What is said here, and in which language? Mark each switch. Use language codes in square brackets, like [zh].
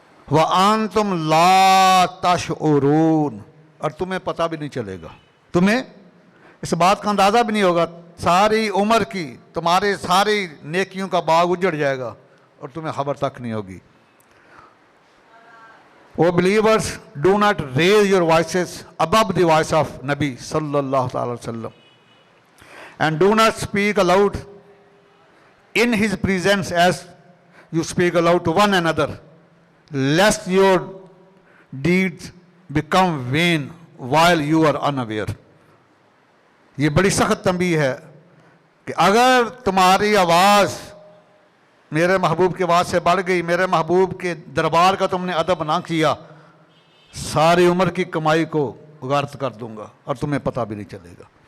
[ar] وَأَنْتُمْ لَا تَشْعُرُونَ. [ur] اور تمہیں پتہ بھی نہیں چلے گا، تمہیں اس بات کا اندازہ بھی نہیں ہوگا. ساری عمر کی تمہارے ساری نیکیوں کا باغ اجڑ جائے گا اور تمہیں خبر تک نہیں ہوگی. [en] O believers, do not raise your voices above the voice of Nabi sallallahu alaihi wasallam, and do not speak aloud in his presence as you speak aloud to one another, lest your deeds become vain while you are unaware. [ur] یہ بڑی سخت تنبیہ ہے کہ اگر تمہاری آواز میرے محبوب کی آواز سے بڑھ گئی، میرے محبوب کے دربار کا تم نے ادب نہ کیا، ساری عمر کی کمائی کو غارت کر دوں گا اور تمہیں پتہ بھی نہیں چلے گا.